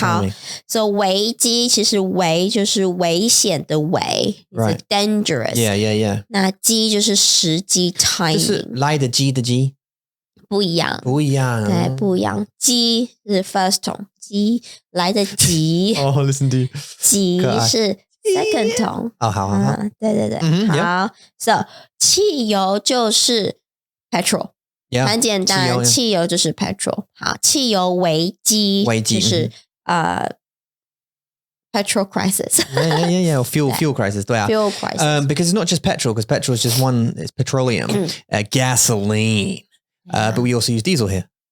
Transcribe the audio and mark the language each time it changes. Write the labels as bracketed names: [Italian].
[Chinese] 好 ，so 危机其实危就是危险的危 ， [English] is dangerous。 Yeah。 [Chinese] 那机就是时机 timing，就是来的机的机不一样，对，不一样。机是 [English] first tone， [Chinese] 机来的急。 [English] Oh, listen to [Chinese] 急是 [English] second tone。 [Chinese] 好，对，好 ，so 汽油就是 petrol。很简单，汽油就是 petrol。好，汽油危机就是 [English] petrol crisis. Yeah. Fuel crisis. [Chinese] 对啊 [English] ，fuel crisis. Because it's not just petrol, because petrol is just one. It's petroleum, gasoline. But we also use diesel here.